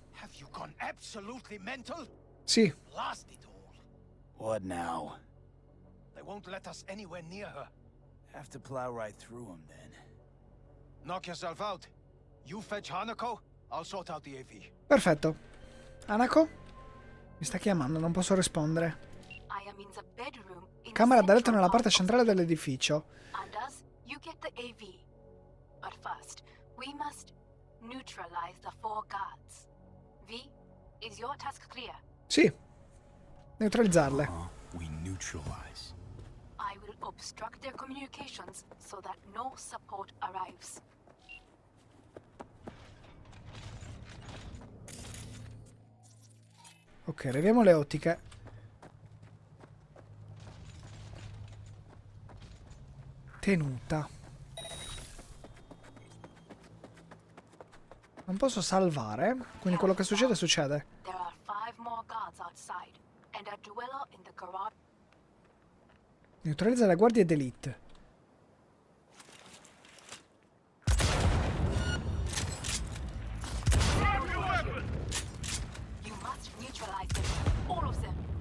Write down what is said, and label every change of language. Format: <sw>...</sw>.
<en>Have you gone absolutely mental?</en> <it>Sì.</it> <en>Blast it all. What now? They won't let us anywhere near her. Have to plow right through them then. Knock yourself out. You fetch Hanako, I'll sort out the AV.</en> <it>Perfetto. Hanako? Mi sta chiamando, non posso rispondere.</it> <en>I am in the bedroom in</en> <it>Camera da letto</it> <en>central</en> <it>nella parte</it> <en>part of</en> <it>centrale dell'edificio.</it> <en>Anders, you get the AV. But first, we must neutralize the 4 guards. V, Is your task clear?</en> <it>Sì. Neutralizzarle.</it> <en>We neutralize. I will obstruct their communications so that no support arrives.</en> <it>Ok, leviamo le ottiche. Tenuta. Non posso salvare, quindi quello che succede succede.</it> <en>There are 5 more guards outside, and a dueller in the garage.</en> <it>Neutralizza le guardie d'elite.</it> <en>You must neutralize them, all of them.</en>